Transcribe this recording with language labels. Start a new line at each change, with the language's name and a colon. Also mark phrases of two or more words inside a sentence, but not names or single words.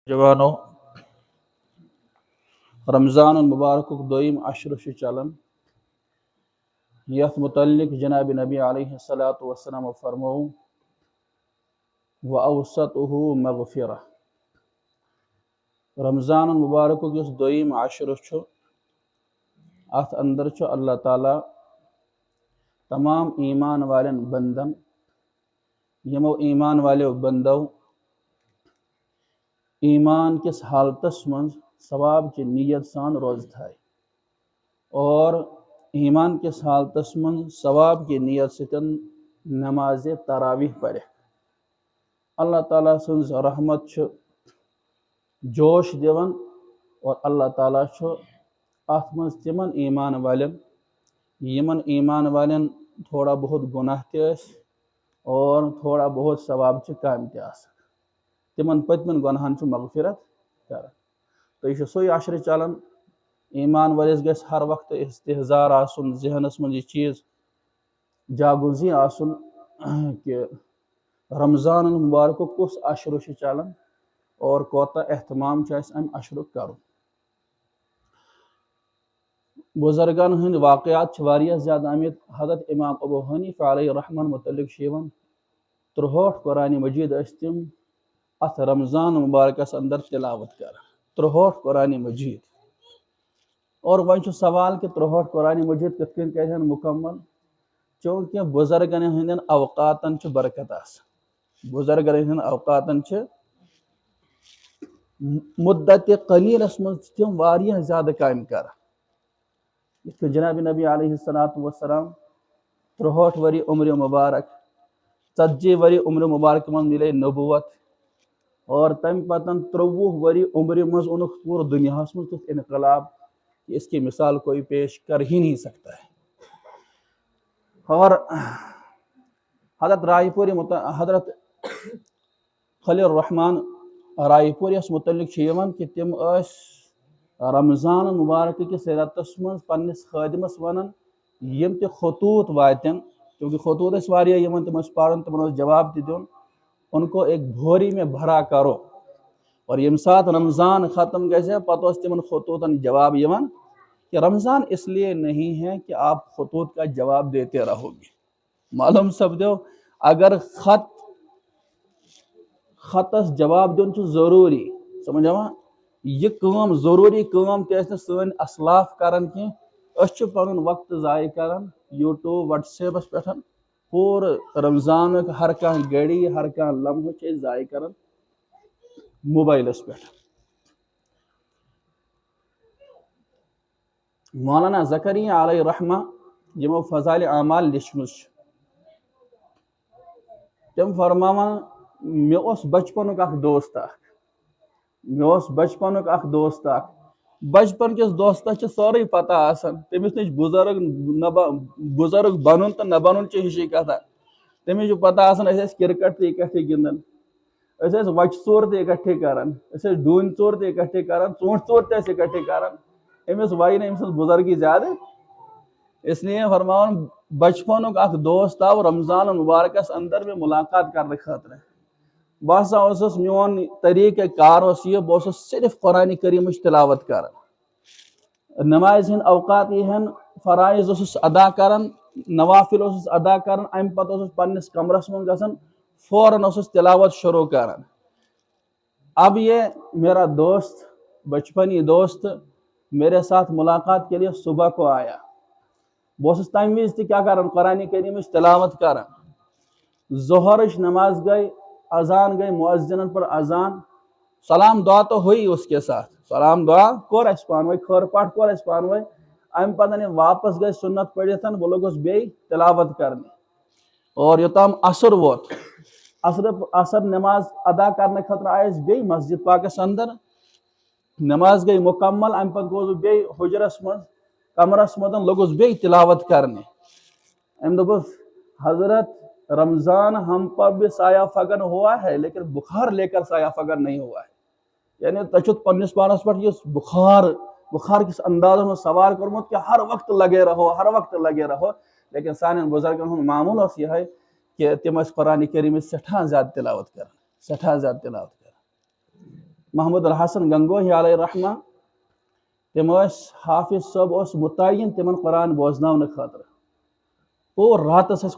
Kashmiri: جوانو رمضان المبارک دویم عشر چلان یت متعلق جناب نبی
Arabic: علیہ الصلوۃ والسلام
Kashmiri: فرمو
Arabic: وأوسطه مغفرہ
Kashmiri: رمضان المبارک اس دویم عشر ات اندر اللہ تعالیٰ تمام ایمان والن بندن یمو ایمان والو بندو ایمان کس حالتس من ثواب کی نیت سان روز تھائے اور ایمان کس حالتس من ثواب کی نیت ستن نماز تراویح پڑھے اللہ تعالیٰ سنز رحمت جوش دیون اور اللہ تعالیٰ ات من تمن ایمان والن یمن ایمان والن تھوڑا بہت گناہ تیس اور تھوڑا بہت ثواب کام تیس تمن پتمن گناہن مغفرت کر تو یہ سوئی عشر چلان ایمان والس گھس ہر وقت استحضار آسن ذہنس من یہ چیز جاگزی آسن کہ رمضان المبارک کس عشر چلان اور کوتا اہتمام ام عشر کرو بزرگان ہند واقعات واریاہ زیادہ آمد حضرت امام ابو حنیفہ علیہ رحمن متعلق شیون 63 قرآن مجید استم ات رمضان مبارکس اندر تلاوت کر 63 قرآن مجید اور وہ سوال کہ 63 قرآن مجید کت کن کہن مکمل چونکہ بزرگن ہندن اوقاتن برکت آس بزرگن ہندن اوقاتن مدت قلیلس من تم واریاہ زیادہ کام کر جناب نبی
Arabic: علیہ الصلوۃ والسلام
Kashmiri: 63 وری عمر مبارک 40 وری عمر مبارک من ملے نبوت اور تم پتن 23 وری عمر مز اونک پور دنیا من تیت انقلاب
Urdu: کہ اس کی مثال کوئی پیش کر ہی نہیں سکتا ہے اور حضرت رائے
Kashmiri: پوری حضرت خلیل الرحمن رائے پوری اس متعلق کہ تم رمضان مبارک کس رتس من پنس خادمس ونان یم تہ خطوط واتن کیونکہ خطوط اس واریاہ یمن تم پڑھن تمن جواب تہ دین
Urdu: ان کو ایک بھوری میں بھرا کرو اور
Kashmiri: یم سات رمضان ختم گژھے پتہ تمن خطوطن جواب یوان
Urdu: کہ رمضان اس لیے نہیں ہے کہ آپ خطوط کا جواب دیتے رہو گے
Kashmiri: معلوم سپدو اگر خطس جواب دین ضروری سمجھ آوا یہ کام ضروری کام تہ سن اسلاف کران کی اس پن وقت ضائع کران یوٹیوب واٹس ایپس پہ پور رمضان ہر کھانا گھڑی ہر کھانا لمحہ ضائع کران موبائلس پہ مولانا زکریا علیہ رحمہ یمو فضائل اعمال لچھم تم فرماوان مے اوس بچپنک اخ دوست بچپن کس دوستس سوری پتہ آسان تمس نش بزرگ بنن تو نہ بنن ہشی کتھا تمس پتہ آسان اس کرکٹ تہ اکٹھے گندان اس وچ ژور تہ اکٹھے کران اس ڈونۍ ژور تہ اکٹھے کران ژوٗنٛٹھۍ ژور تہ اکٹھے کران امس وائی نہ امس بزرگی زیادہ اس لیے فرماون بچپنک اخ دوست آو رمضان المبارکس اندر میں ملاقات کرنے خاطر بہسا اوسس میون طریقہ کار یہ بہت صرف قرآن کریم تلاوت کران نماز ہند اوقات ہن فرائض ادا کران نوافل ادا کران ام پتہ پنس کمرس من گژھان فوراً تلاوت شروع کران
Urdu: اب یہ میرا دوست بچپنی دوست میرے ساتھ ملاقات کے لیے صبح کو آیا
Kashmiri: بہت تمہ وز کیا کران قرآن کریم تلاوت کران ظہرچ نماز گئی اذان گئی مؤذنن پر اذان
Urdu: سلام دعا تو ہوئی اس کے ساتھ
Kashmiri: سلام دعا کور اس پانوئی خیر پاٹ کور اس پانوئی ام پتہ واپس گئی سنت پڑھتن بہ لوگس بیٚیہِ تلاوت کرنے اور یوتام عصر ووت عصر نماز ادا کرنے خاطر آئس بیٚیہِ مسجد پاکس اندر نماز گئی مکمل ام پتہ گوس بیٚیہِ حجرس من کمرس مدن لوگس بیٚیہِ تلاوت کرنے ام دوپس
Urdu: حضرت رمضان ہم پر بھی سایہ فگن ہوا ہے
Kashmiri: لیکن بخار لے کر سایہ فگن نہیں ہوا ہے یعنی تچت پنس پانس پر یہ بخار کس انداز میں سوار کرمت کہ
Urdu: ہر وقت لگے رہو لیکن
Kashmiri: سان بزرگن معمول
Urdu: اس یہ ہے کہ
Kashmiri: تم قرآن کریم سٹھا زیادہ تلاوت کران محمود الحسن گنگوہی علیہ رحمہ تم حافظ صاحب متعین تمن قرآن بوزن خاطر پور راتس